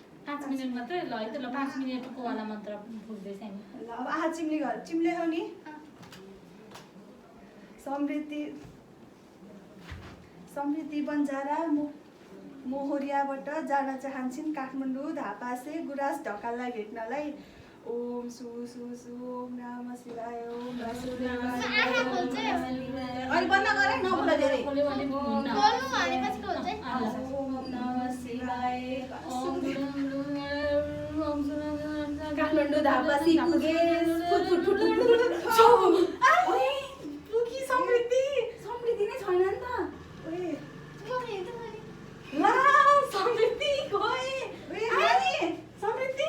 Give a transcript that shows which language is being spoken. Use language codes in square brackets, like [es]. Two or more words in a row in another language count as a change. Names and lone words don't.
[ne] 5 मिनट मात्रै ल है त ल 5 मिनटको वाला मन्त्र पुग्दैछ नि ल अब आहा चिम्ले घर चिम्ले हो नि अँ, समृद्धि बन्जारा मोहरियाबाट जान चाहन्छन् काठमाडौँ धापासे गुराँस ढकाललाई भेट्नलाई। [sa] ओम सु सु सु ओम नमः शिवाय ओम वासुदेवाय। [ne] अहिले बन्द गरे नबोल धेरै। बोल्नु भनेपछि को हुन्छ? [sa] ओम नमः शिवाय [ne] काठमाडौँ धापासी पुगे फुट फुट फुट ओए पुगी समृद्धि नै छैन नि त। ओए ला समृद्धि गए आनी समृद्धि